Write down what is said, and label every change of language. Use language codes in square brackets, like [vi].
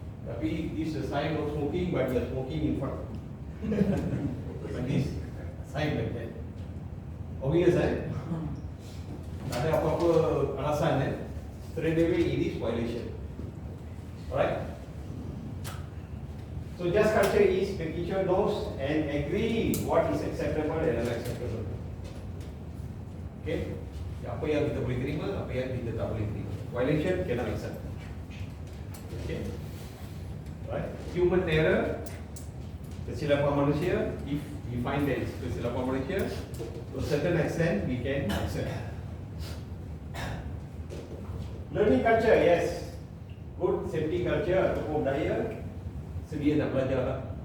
[en] Tapi this is a sign of smoking, but you are smoking in front. But this sign like that. Obvious, eh? [ms] Tak ada apa-apa alasan, [en] eh? Straight away it is violation. Alright? So just culture is making sure knows and agree what is acceptable and unacceptable. Okay? [ms] Apa yang kita boleh terima, apa yang kita tak boleh terima. [en] Violation cannot accept. Okay? Right? Human error, [ms] kesilapan manusia, [en] if we find that it's kesilapan manusia, to a certain extent we can accept. Learning culture, yes. Good safety culture [ms] ataupun budaya, sedia nak belajar lah.